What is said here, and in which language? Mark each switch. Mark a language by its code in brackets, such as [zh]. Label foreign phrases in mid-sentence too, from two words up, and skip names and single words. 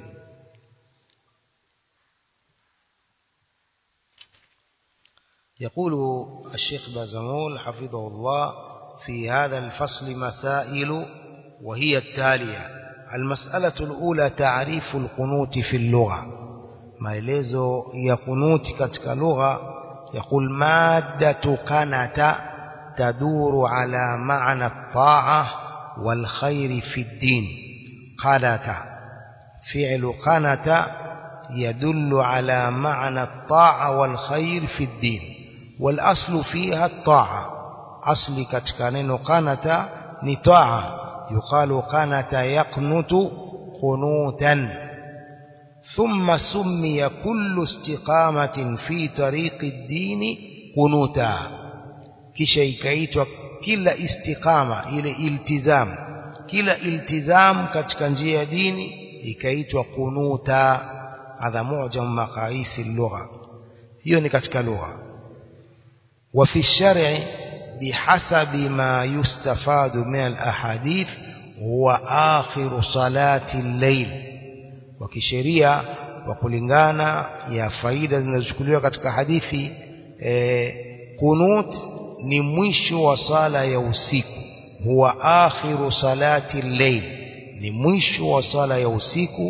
[ar] يقول الشيخ بازمول حفظه الله في هذا الفصل مسائل وهي التالية. المسألة الأولى تعريف القنوت في اللغة. [sw] maelezo ya kunuti katika lugha. [ar] يقول مادة قنت تدور على معنى الطاعة والخير في الدين. قنت فعل قنت يدل على معنى الطاعة والخير في الدين، والأصل فيها الطاعة. [sw] أصل katika neno قنت ni طاعة. [ar] يقال قنت يقنت قنوتا. ثم سمي كل استقامة في طريق الدين قنوتا. [sw] kisha ikaitwa kila istiqama, ile iltizam, kila iltizam katika njia ya dini ikaitwa kunuta. [ar] هذا معجم مقاييس اللغة, [sw] hiyo ni katika lugha. [ar] وفي الشرع بحسب ما يستفاد من الأحاديث هو آخر صلاة الليل. [sw] wa kisheria, wa kulingana ya faida zinazochukuliwa katika hadithi, kunut ni mwisho wa sala ya usiku. [ar] هو آخر صلاة الليل, [sw] ni mwisho wa sala ya usiku.